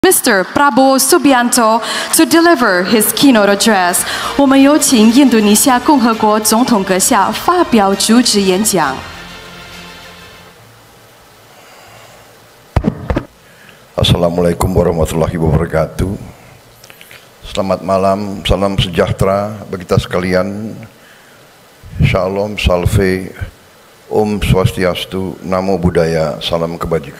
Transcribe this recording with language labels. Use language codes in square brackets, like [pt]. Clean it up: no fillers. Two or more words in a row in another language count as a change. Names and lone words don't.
[en] Mr. Prabowo Subianto to deliver his keynote address. [zh] 我们有请印度尼西亚共和国总统阁下发表主旨演讲。 [ar] السلام عليكم ورحمة الله وبركاته. [id] Selamat malam, salam sejahtera bagi kita sekalian. Shalom, salve, Om Swastiastu, Namo Buddhaya, salam kebajikan.